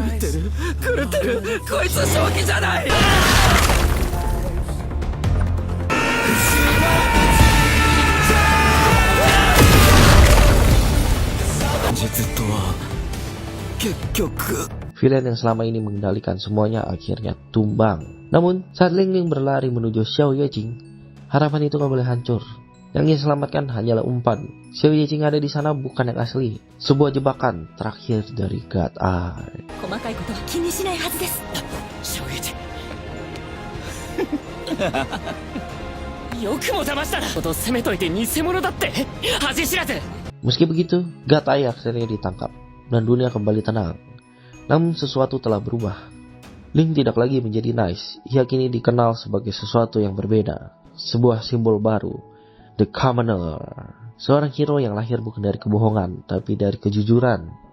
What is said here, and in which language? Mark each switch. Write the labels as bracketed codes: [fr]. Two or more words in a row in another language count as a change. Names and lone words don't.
[id] Villain yang selama ini mengendalikan semuanya akhirnya tumbang. Namun, saat Ling Ling berlari menuju Xiao Yuejing, harapan itu kembali hancur. Yang ia selamatkan hanyalah umpan. Xiao Yuejing ada di sana bukan yang asli. Sebuah jebakan terakhir dari God Eye. [ja] 細かいことは気にしないはずです。よくも騙したな。こと攻めといて偽物だって。恥知らず。 [id] Meski begitu, God Eye akhirnya ditangkap dan dunia kembali tenang. Namun sesuatu telah berubah. Ling tidak lagi menjadi Nice. Ia kini dikenal sebagai sesuatu yang berbeda. Sebuah simbol baru. The Commoner. Seorang hero yang lahir bukan dari kebohongan, tapi dari kejujuran.